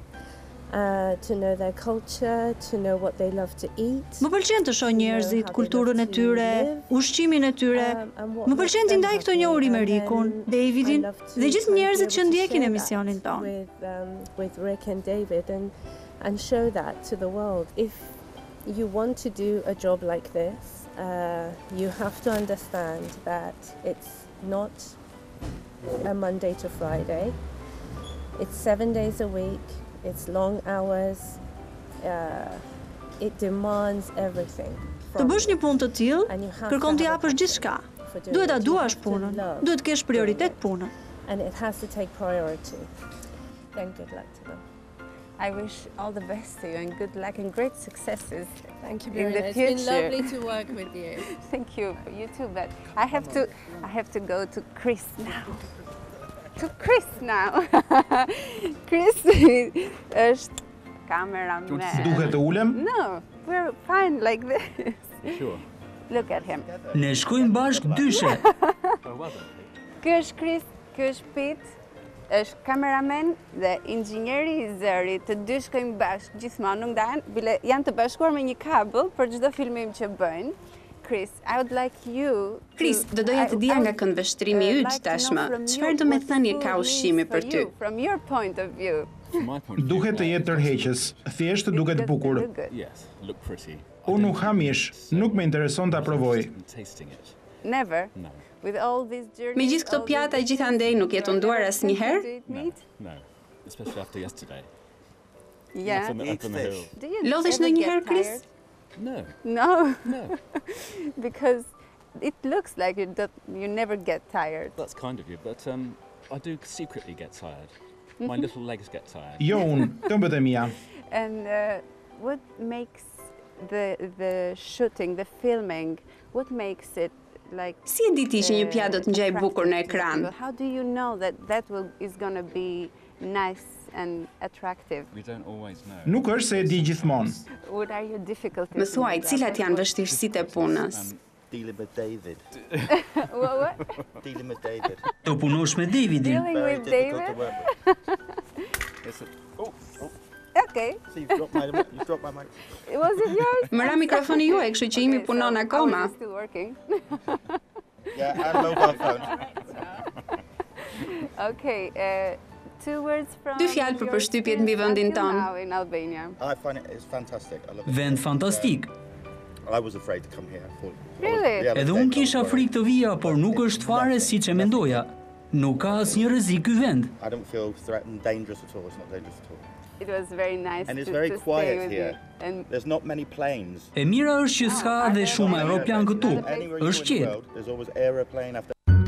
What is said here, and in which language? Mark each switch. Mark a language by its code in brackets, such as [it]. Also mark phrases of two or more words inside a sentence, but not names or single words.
[en] To know their culture, to know what they love to eat. [sq] Më pëlqen të shoh njerëzit, kulturën e tyre, ushqimin e tyre. Më pëlqen të ndaj këtë njohuri me Rikun, Davidin dhe gjithë njerëzit që ndjekin emisionin tonë. [en] With Rick and David and show that to the world. If you want to do a job like this, you have to understand that it's not a Monday to Friday. It's 7 days a week. It's long hours. It demands everything. [sq] Të bësh një punë të tillë, kërkon të japësh gjithçka. Duhet ta duash punën. Duhet të kesh prioritet punën. [en] And it has to take priority. Then good luck to them. I wish all the best to you and good luck and great successes. Thank you, in the It's future. been lovely to work with you. Thank you. You too, but I have to go to Chris now. To Chris now. [sq] Chris është cameraman. Duhet të ulem? [en] No, we're fine like this. Sure. Look at him. [sq] Ne shkojmë bashkë dyshe. Ky është Chris, ky është Pete, është kameraman dhe inxhinieri i zërit. Të dy shkojmë bashkë gjithmonë, nuk ndahen, bile janë të bashkuar me një kabël për çdo filmim që bëjnë. [en] Chris, I would like you. Chris, [sq] do doja të dija nga këndvështrimi yt tashmë. Çfarë do të thënie ka ushqimi për ty? [en] From your point of view. [sq] Duhet të jetë tërheqës, thjesht duket bukur. Unë nuk ha mish, nuk më intereson ta provoj. [en] Never. With all these journeys. [sq] Me gjithë këto pjata gjithandej nuk jeton duar asnjëherë? [en] No, especially after yesterday. Yeah. [sq] Lodhesh ndonjëherë, Chris? [en] No. No. Because it looks like you never get tired. That's kind of you, but I do secretly get tired. My little legs get tired. [sq] Jo unë, këmbët e mia. [en] And what makes the shooting, the filming, what makes it like? [sq] Si e di ti që një pjatë do të ngjajë bukur në ekran? [en] How do you know that is going to be nice and attractive? We don't always know. [sq] Nuk është se e di gjithmonë. [en] What are your difficulties? [sq] Më thuaj, cilat janë vështirësitë e punës? [en] Dealing with David. What? Dealing with David. [sq] Të punosh me Davidin. [en] Dealing with David? Okay. So you've dropped my mic. Was it yours? [sq] Mëra mikrofoni juaj, kështu që imi punon akoma. [en] It's still working. Yeah, and mobile phone. Okay, two words from. [sq] Dy fjalë për përshtypjet mbi vendin tonë. [en] Now in Albania. I find it's fantastic. I love it. [sq] Vend fantastik. [en] I was afraid to come here. Really? [sq] Edhe unë kisha frikë të vija, por nuk është fare siç e mendoja. Nuk ka asnjë rrezik ky vend. [en] I don't feel threatened, dangerous at all. It's not dangerous at all. It was very nice And it's to very stay quiet with here. you. And There's not many planes. [sq] E mira është që s'ka dhe shumë aeroplan këtu. [en] Anywhere you [sq] Është [en] go in the [sq] qetë. [en] world, there's always aeroplane after